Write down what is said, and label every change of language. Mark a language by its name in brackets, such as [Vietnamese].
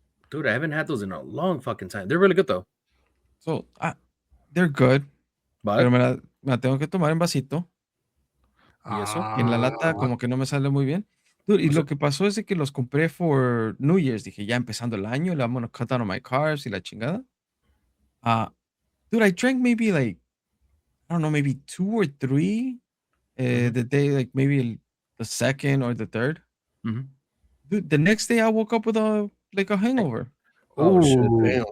[English] Dude, I haven't had those in a long fucking time. They're really good, though. So, they're good. [Spanish] Pero me la tengo que tomar en vasito. ¿y eso? Y en la lata como que no me sale muy bien. Dude, y O sea- lo que pasó es de que los compré [English] for New Year's. [Spanish] Dije, ya empezando el año, [English] I'm gonna cut down on my carbs [Spanish] y la chingada. [English] Dude, I drank maybe like, I don't know, maybe 2 or 3 the day, like maybe the second or the third. Mhm. Dude, the next day I woke up with a hangover. Oh, shit. Damn.